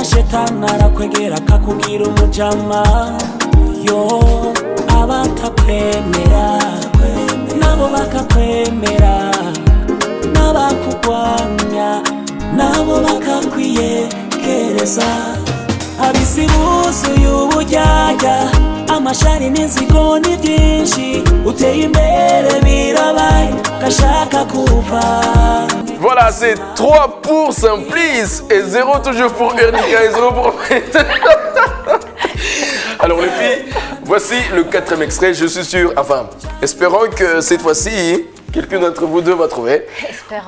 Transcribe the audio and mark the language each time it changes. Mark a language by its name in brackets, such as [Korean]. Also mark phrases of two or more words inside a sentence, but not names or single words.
[Rundi] shetani arakwegera akakugira umujama yo abatakwemera nabo bakakwemera n'abakugwanya nabo bakakwiyegereza abisi buzuye ubujyajya amashari n'inzigo ni byinshi uteye imbere birabaye gashaka kuva. [French] Voilà, c'est 3 pour Simplice et 0 toujours pour Ernika et 0 pour... Alors les filles, voici le 4e extrait, je suis sûr, enfin, espérons que cette fois-ci, quelqu'un d'entre vous deux va trouver. Espérons.